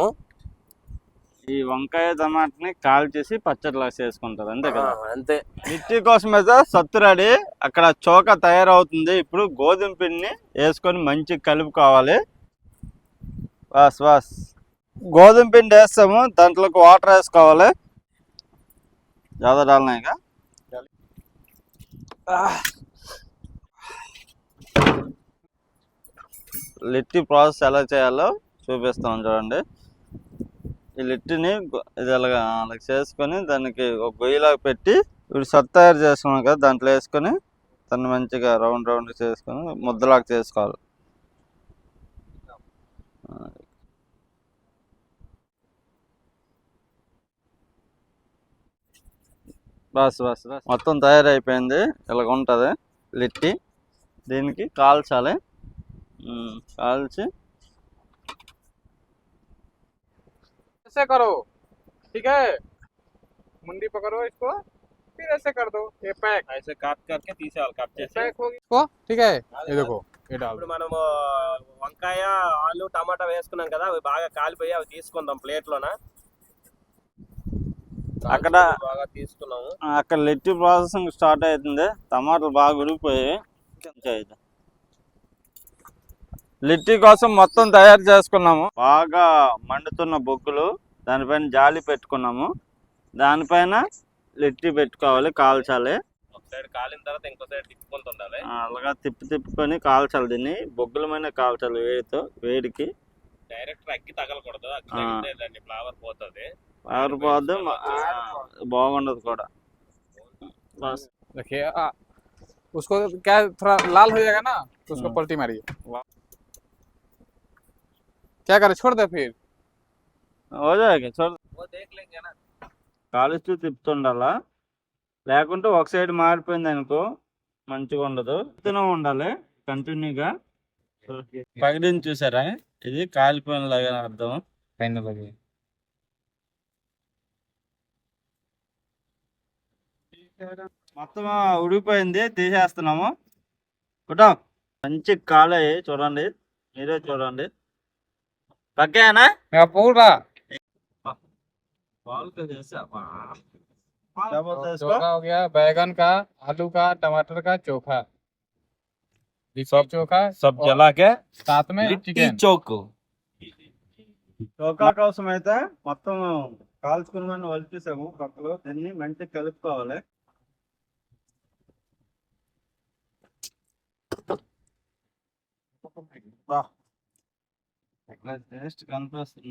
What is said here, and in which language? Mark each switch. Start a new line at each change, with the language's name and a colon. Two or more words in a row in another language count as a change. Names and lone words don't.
Telugu: ఈ వంకాయ టమాటాని కాల్చేసి పచ్చడిలా చేసుకుంటారు, అంతే కదా? అంతే. లిట్టి కోసం అయితే సత్తు రెడీ. అక్కడ చోకా తయారవుతుంది. ఇప్పుడు గోధుమ పిండిని వేసుకొని మంచిగా కలుపుకోవాలి. వాస్ గోధుమ పిండి వేస్తాము. దాంట్లోకి వాటర్ వేసుకోవాలి.
Hindi: ज़्यादा डालना है क्या?
Telugu: లిట్టి ప్రాసెస్ ఎలా చేయాలో చూపిస్తాను చూడండి. ఈ లిట్టిని ఇది అలాగా చేసుకొని దానికి ఒక గొయ్యిలాగా పెట్టి ఇప్పుడు సత్తు తయారు చేసుకున్నాం కదా, దాంట్లో వేసుకొని దాన్ని మంచిగా రౌండ్ రౌండ్ చేసుకొని ముద్దలాగా చేసుకోవాలి. బస్ మొత్తం తయారైపోయింది. ఇలాగ ఉంటుంది లిట్టి. దీనికి కాల్చాలి. కాల్చి
Hindi: ऐसे करो, ठीक है. मुंडी पकड़ो इसको, फिर ऐसे कर दो. ये पैक ऐसे काट करके
Telugu: తీసేయాలి. కట్ చేసి
Hindi: पैक हो गया इसको, ठीक है. ये देखो, ये डाल
Telugu: ఇప్పుడు మనము వంకాయ, ఆలు, టమాటా వేసుకున్నాం కదా, అవి బాగా కాలిపోయి అవి తీసుకుందాం ప్లేట్ లోన. అక్కడ బాగా తీసుకున్నాము. అక్కడ లిట్టి ప్రాసెసింగ్ స్టార్ట్ అవుతుంది. టమాటాలు బాగా ఉడికిపోయి లిట్టి కోసం మొత్తం తయారు చేసుకున్నాము. బాగా మండుతున్న బొగ్గులు, దానిపైన జాలి పెట్టుకున్నాము. దానిపైన లిట్టి పెట్టుకోవాలి, కాల్చాలి. ఒక సైడ్ కాలిన తర్వాత ఇంకో సైడ్ తిప్పుకుంటుండాలి. అలాగా తిప్పుకొని కాల్చాలి. దీన్ని బొగ్గుల మీద కాల్చాలి. వేడికి డైరెక్ట్ అగ్గి తగలకూడదు. అగ్గి తగిలితే ఫ్లవర్ పోతుంది. ఫ్లవర్ పోద్దు, బాగుండదు కూడా.
Hindi: देखिए उसको क्या थोड़ा लाल हो जाएगा ना, तो उसको पलटी मारिए. क्या करे, छोड़ दे फिर. हो जाएगा, छोड़. वो देख लेंगे ना.
Telugu: కాలుస్తూ తిప్పుతుండాలా, లేకుంటే ఒక సైడ్ మారిపోయింది అనుకో మంచిగా ఉండదు. తినే ఉండాలి కంటిన్యూగా. పగిలింది చూసారా, ఇది కాలిపోయిన లాగా అర్థం. మొత్తం ఉడికిపోయింది, తీసేస్తున్నాము. కుటం మంచి కాలే చూడండి, మీరే చూడండి. పక్కేనా
Hindi: पूरा चोखा हो गया. बैगन का, आलू का, टमाटर का चोखा, सब चोखा सब जला के साथ में चिकन.
Telugu: చోకు చోకా కోసం అయితే మొత్తం కాల్చుకుని వలిచేసాము. పక్కలో దీన్ని మంచిగా కలుపుకోవాలి. టేస్ట్ కనిపిస్తుంది.